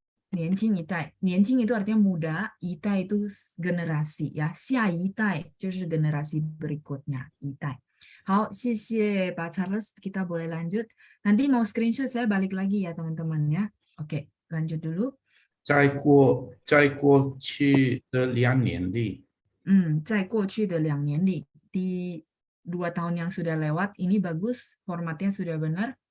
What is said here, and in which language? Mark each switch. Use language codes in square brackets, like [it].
[zh] 年轻一代， [id] 年轻 itu artinya muda, 一代 itu generasi ya. [zh] 下一代就是 [id] generasi berikutnya, 一代。 [zh] 好，谢谢Pak Charles. [id] Kita boleh lanjut. Nanti mau screenshot saya balik lagi ya teman-teman ya. Oke, lanjut dulu. [zh] 在过去的2年里。在过去的2年里, [id] di 2 tahun yang sudah lewat, ini bagus, formatnya sudah benar.